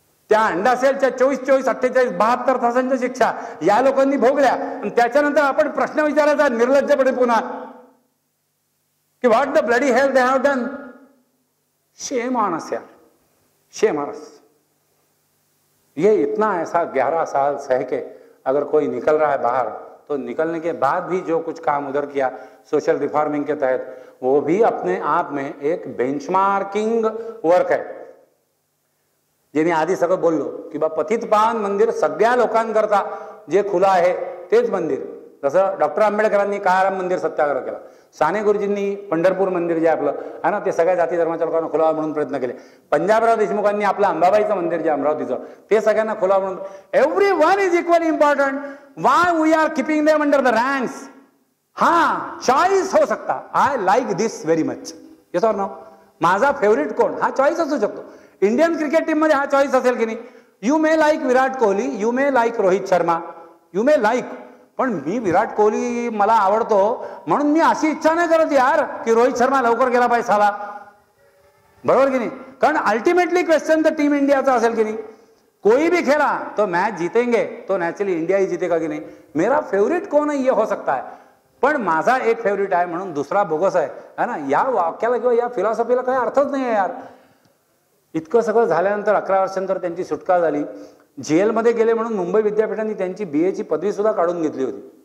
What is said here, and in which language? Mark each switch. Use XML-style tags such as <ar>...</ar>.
<mr>त्या अंडा सेलच्या 24, 48, 72 तासांच्या शिक्षा या लोकांनी भोगल्या. आणि त्याच्यानंतर आपण प्रश्न विचारायचा निर्लज्जपणे पुन्हा कि</mr> <en>What the bloody hell they have done. Shame on us यार, shame on us.</en> <hi>ये इतना ऐसा 11 साल सह के अगर कोई निकल रहा है बाहर, तो निकलने के बाद भी जो कुछ काम उधर किया सोशल रिफॉर्मिंग के तहत, वो भी अपने आप में एक बेंचमार्किंग वर्क है.</hi> <mr>जे मी आधी सगळं बोललो की बा पतित पावन मंदिर सगळ्या लोकांकरता जे खुलं आहे तेच मंदिर. जसं डॉक्टर आंबेडकरांनी काळाराम मंदिर सत्याग्रह केला, साने गुरुजींनी पंढरपूर मंदिर जे आपलं आहे ना ते सगळ्या जाती धर्माच्या लोकांना खुलावं म्हणून प्रयत्न केले. पंजाबराव देशमुखांनी आपलं अंबाबाईचं मंदिर जे अमरावतीचं ते सगळ्यांना खुलावं म्हणून.</mr> <en>Every one is equally important. Why we are keeping them under the ranks.</en> <hi>हा चॉईस हो सकता.</hi> <en>I like this very much. Yes or no.</en> <mr>माझा फेवरेट कोण हा चॉईस असू शकतो. इंडियन क्रिकेट टीम मध्ये हा चॉईस असेल की नाही.</mr> <en>you may like Virat Kohli, you may like Rohit Sharma, you may like,</en> <mr>पण मी विराट कोहली मला आवडतो म्हणून मी अशी इच्छा नाही करत यार की रोहित शर्मा लवकर गेला पाहिजे साला. बरोबर की नाही. कारण अल्टिमेटली क्वेश्चन तर टीम इंडियाचा असेल की नाही.</mr> <hi>कोई भी खेला तो मैच जीतेंगे तो नेचुरली इंडिया ही जीतेगा की नहीं. मेरा फेवरेट कौन है ये हो सकता है,</hi> <mr>पण माझा एक फेवरेट आहे म्हणून दुसरा बोगस आहे ना. या वाक्याला किंवा या फिलॉसॉफीला काही अर्थच नाही आहे यार. इतकं सगळं झाल्यानंतर 11 वर्षांनंतर त्यांची सुटका झाली. जेलमध्ये गेले म्हणून मुंबई विद्यापीठाने त्यांची BA ची पदवी सुद्धा काढून घेतली होती.</mr>